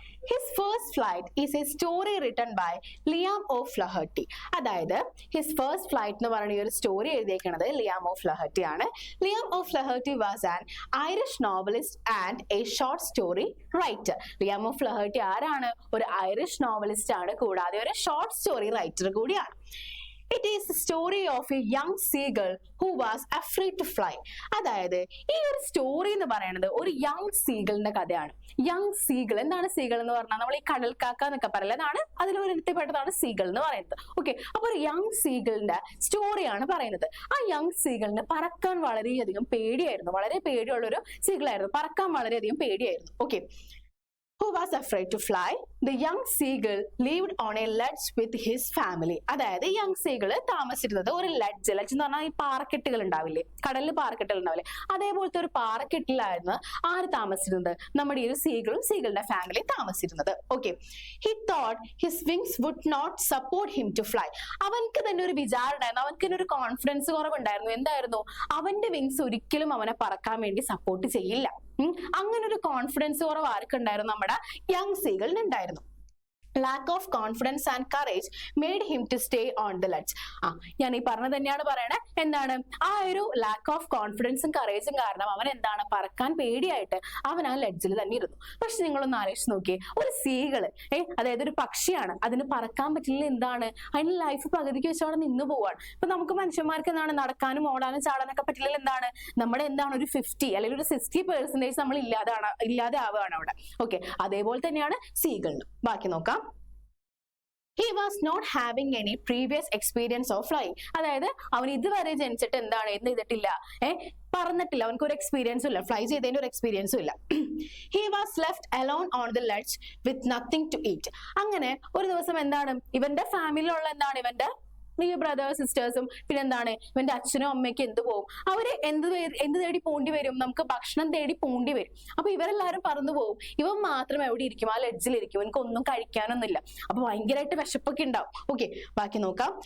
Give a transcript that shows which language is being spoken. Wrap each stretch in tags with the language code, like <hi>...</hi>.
<en>His first flight is a story written by Liam of Laherty.</en> <ml>അതായത് his first flight എന്ന് പറയുന്ന ഈ ഒരു സ്റ്റോറി എഴുതിയേക്കുന്നത് ലിയാം ഓഫ് ലഹർട്ടി ആണ്.</ml> <en>Liam O'Flaherty was an Irish novelist and a short story writer.</en> <ml>Liam of ലഹർട്ടി ആരാണ്? ഒരു Irish novelist ആണ്, കൂടാതെ ഒരു ഷോർട്ട് സ്റ്റോറി റൈറ്റർ കൂടിയാണ്.</ml> <en>It is the story of a young seagull who was afraid to fly.</en> <ml>അതായത് ഈ ഒരു story എന്ന് പറയുന്നത് ഒരു യങ് സീഗിളിന്റെ കഥയാണ്. യങ് സീഗിൾ, എന്താണ് സീഗിൾ എന്ന് പറഞ്ഞാൽ? നമ്മൾ ഈ കടൽക്കാക്ക എന്നൊക്കെ പറയില്ല, അതാണ് അതിലൊരു ഇനത്തിൽപ്പെട്ടതാണ് സീഗിൾ എന്ന് പറയുന്നത്. ഓക്കെ, അപ്പൊ ഒരു യങ് സീഗിളിന്റെ സ്റ്റോറിയാണ് പറയുന്നത്. ആ യങ് സീഗിളിന് പറക്കാൻ വളരെയധികം പേടിയായിരുന്നു. വളരെ പേടിയുള്ള ഒരു സീഗിളായിരുന്നു. പറക്കാൻ വളരെയധികം പേടിയായിരുന്നു.</ml> <en>Okay, who was afraid to fly. The young seagull lived on a ledge with his family.</en> <ml>അതായത് യങ് സീഗിൾ താമസിച്ചിരുന്നത് ഒരു ലെഡ്ജ്. ലെഡ്ജ് എന്ന് പറഞ്ഞാൽ ഈ പാറക്കെട്ടുകൾ ഉണ്ടാവില്ലേ, കടലിൽ പാറക്കെട്ടുകൾ ഉണ്ടാവില്ലേ, അതേപോലത്തെ ഒരു പാറക്കെട്ടിലായിരുന്നു ആര് താമസിച്ചിരുന്നത്? നമ്മുടെ ഈ ഒരു സീഗിളും സീഗിളിന്റെ ഫാമിലി താമസിച്ചിരുന്നത്.</ml> <en>Okay, he thought his wings would not support him to fly.</en> <ml>അവൻക്ക് തന്നെ ഒരു വിചാരം ഉണ്ടായിരുന്നു, അവൻക്ക് തന്നെ ഒരു കോൺഫിഡൻസ് കുറവുണ്ടായിരുന്നു. എന്തായിരുന്നു? അവന്റെ വിങ്സ് ഒരിക്കലും അവനെ പറക്കാൻ വേണ്ടി സപ്പോർട്ട് ചെയ്യില്ല. അങ്ങനെ ഒരു കോൺഫിഡൻസ് കുറവ് ആർക്കുണ്ടായിരുന്നു? നമ്മുടെ യങ് സീഗിളിന് ഉണ്ടായിരുന്നു.</ml> <en>Lack of confidence and courage made him to stay on the ledge.</en> <ml>ഞാൻ ഈ പറഞ്ഞത് തന്നെയാണ് പറയണേ. എന്താണ്? ആ ഒരു ലാക്ക് ഓഫ് കോൺഫിഡൻസും കറേജും കാരണം അവൻ എന്താണ്? പറക്കാൻ പേടിയായിട്ട് അവൻ ആ ലെഡ്ജിൽ തന്നെ ഇരുന്നു. പക്ഷെ നിങ്ങളൊന്ന് ആലോചിച്ച് നോക്കിയേ, ഒരു സീകള് അതായത് ഒരു പക്ഷിയാണ്, അതിന് പറക്കാൻ പറ്റില്ല. എന്താണ്? അതിന് ലൈഫ് പകുതിക്ക് വെച്ച് അവിടെ നിന്ന് പോവാണ്. ഇപ്പൊ നമുക്ക് മനുഷ്യന്മാർക്ക് എന്താണ്? നടക്കാനും ഓടാനും ചാടാനൊക്കെ പറ്റില്ല. എന്താണ്? നമ്മുടെ എന്താണ് ഒരു 50 അല്ലെങ്കിൽ ഒരു 60% നമ്മൾ ഇല്ലാതെ ആവുകയാണ് അവിടെ. ഓക്കെ, അതേപോലെ തന്നെയാണ് സീകളിന്. ബാക്കി നോക്കാം.</ml> <en>He was not having any previous experience of flying.</en> <ml>അതായത് അവൻ ഇതുവരെ ജനിച്ചിട്ട് എന്താണ്? എന്ത് ചെയ്തിട്ടില്ല? പറന്നിട്ടില്ല. അവനക്ക് ഒരു എക്സ്പീരിയൻസും ഇല്ല, ഫ്ലൈ ചെയ്തതിന്റെ ഒരു എക്സ്പീരിയൻസും ഇല്ല.</ml> <en>He was left alone on the ledge with nothing to eat.</en> <ml>അങ്ങനെ ഒരു ദിവസം എന്താണ്? ഇവന്റെ ഫാമിലിയിലുള്ള എന്താണ്? ഇവന്റെ ബ്രദേഴ്സ് സിസ്റ്റേഴ്സും പിന്നെ എന്താണ് ഇവന്റെ അച്ഛനും അമ്മയ്ക്കും എന്ത് പോകും? അവര് എന്ത് തേടി പോണ്ടി വരും? നമുക്ക് ഭക്ഷണം തേടി പോണ്ടി വരും. അപ്പൊ ഇവരെല്ലാരും പറന്നു പോകും. ഇവൻ മാത്രം എവിടെ ഇരിക്കും? ആ ലെഡ്ജിലിരിക്കും. എനിക്ക് ഒന്നും കഴിക്കാനൊന്നുമില്ല. അപ്പൊ ഭയങ്കരമായിട്ട് വിശപ്പൊക്കെ ഉണ്ടാവും. ഓക്കെ, ബാക്കി നോക്കാം.</ml>